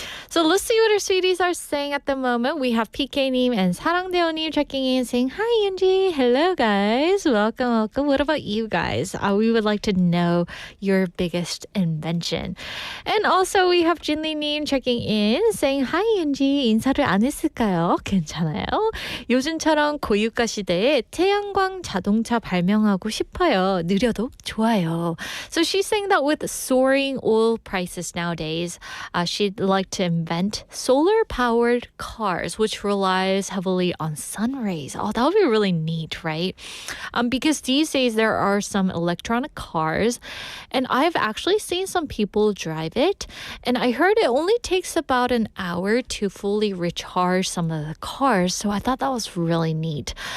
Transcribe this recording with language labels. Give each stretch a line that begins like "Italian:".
English: So let's see what our sweeties are saying at the moment. We have PK님 and 사랑대호님 checking in saying, hi, Angie. Hello, guys. Welcome. What about you guys? We would like to know your biggest invention. And also we have 진리님 checking in saying, hi, Angie.
Korean: 인사를 안 했을까요? 괜찮아요? 요즘처럼 고유가 시대에 태양광 자동차 발명하고 싶어요. 느려도 좋아요.
English: So she's saying that with soaring oil prices nowadays, she'd like to invent solar-powered cars, which relies heavily on sun rays. Oh, that would be really neat, right? Because these days there are some electronic cars, and I've actually seen some people drive it, and I heard it only takes about an hour to fully recharge some of the cars, so I thought that was really neat.